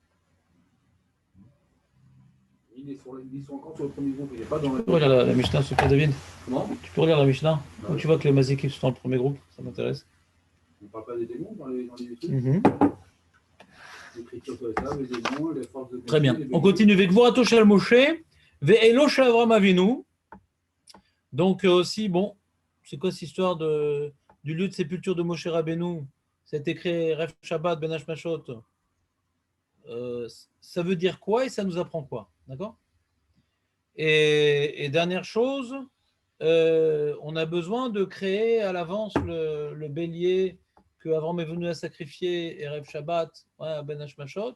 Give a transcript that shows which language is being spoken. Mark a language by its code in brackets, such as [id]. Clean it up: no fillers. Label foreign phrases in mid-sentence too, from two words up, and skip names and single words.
[fr] Ils sont encore sur le premier groupe. Il n'est pas dans tu peux relire la Mishnah, s'il te plaît, David? Comment? Tu peux relire la Mishnah? Où tu vois que les mazikim sont dans le premier groupe? Ça m'intéresse. On ne parle pas des démons dans les trucs. L'écriture sur les démons, les forces de... Très bien. On continue. [he] וקבורתו של משה, ואילו של אברהם אבינו. [fr] Donc aussi, bon, c'est quoi cette histoire du lieu de sépulture de Moshe Rabbeinu? C'est écrit [he] ערב שבת בין השמשות. [fr] Ça veut dire quoi et ça nous apprend quoi? D'accord? Et dernière chose, on a besoin de créer à l'avance le bélier que Avram est venu à sacrifier, [he] ערב שבת, [fr] ouais, à [he] בין השמשות.